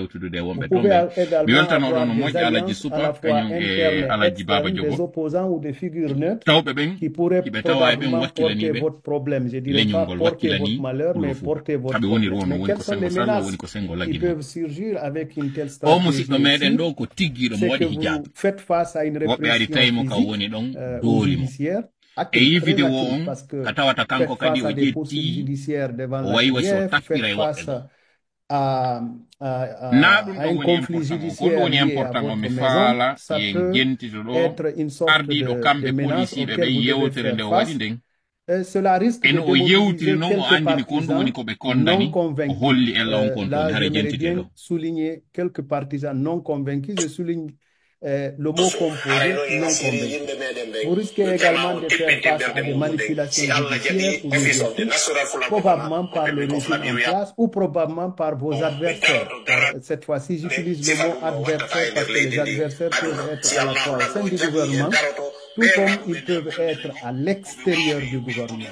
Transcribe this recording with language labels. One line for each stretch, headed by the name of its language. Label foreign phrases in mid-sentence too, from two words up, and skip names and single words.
French: Vous pouvez également avoir des alliances à la fois internes et externes, des opposants ou des figures neutres qui pourraient probablement porter votre problème. Je ne dirais pas porter votre malheur, mais porter votre problème. Mais quelles sont les menaces qui peuvent surgir avec une telle stratégie? C'est que vous faites face à une répression physique ou judiciaire.
Fula: E yi vidéo on ka tawata kanko kadi o jetti o wayi wasi o takkira e woɓɓe na ɗum ɗo woni important ko ɗum woni important o mi faala yen jentito ɗo ardiɗo kamɓe policiɓe ɓe yewtere nde o waɗi nden en o yewtiri noon o andini ko ɗum woni koɓe kondani o holli ella on kon toon hara jentide ɗo
French: souligner quelques partisans non convaincus, je souligne le mot composé non convaincant. Vous risquez également de faire face à des manipulations judiciaires ou médiatiques, probablement par le régime en place ou probablement par vos adversaires. Cette fois-ci, j'utilise le mot adversaire parce que les adversaires peuvent être à la fois au sein du gouvernement, tout comme ils peuvent être à l'extérieur du gouvernement.